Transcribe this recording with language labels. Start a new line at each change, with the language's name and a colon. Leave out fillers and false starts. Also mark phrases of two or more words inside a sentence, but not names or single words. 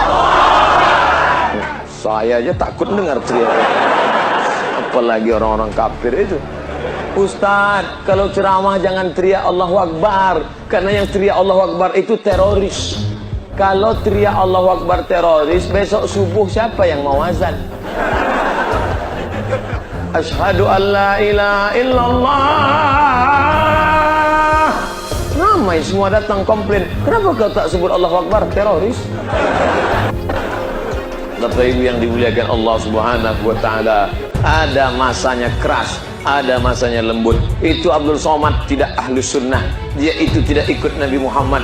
Indonesian: Saya aja takut dengar teriak, apalagi orang-orang kafir itu. Ustaz, kalau ceramah jangan teriak
Arabic: Allahu Akbar,
Indonesian: karena yang teriak
Arabic: Allahu Akbar
Indonesian: itu teroris. Kalau teriak
Arabic: Allahu Akbar
Indonesian: teroris, besok subuh siapa yang mau azan?
Arabic: Asyhadu an la ilaha illallah.
Indonesian: Ramai semua datang komplain, kenapa kau tak sebut
Arabic: Allahu Akbar?
Indonesian: Teroris. Bapak Ibu yang dimuliakan Allah
Arabic: Subhanahu wa taala,
Indonesian: ada masanya keras, ada masanya lembut. Itu Abdul Somad tidak
Arabic: ahlus sunnah,
Indonesian: dia itu tidak ikut Nabi Muhammad.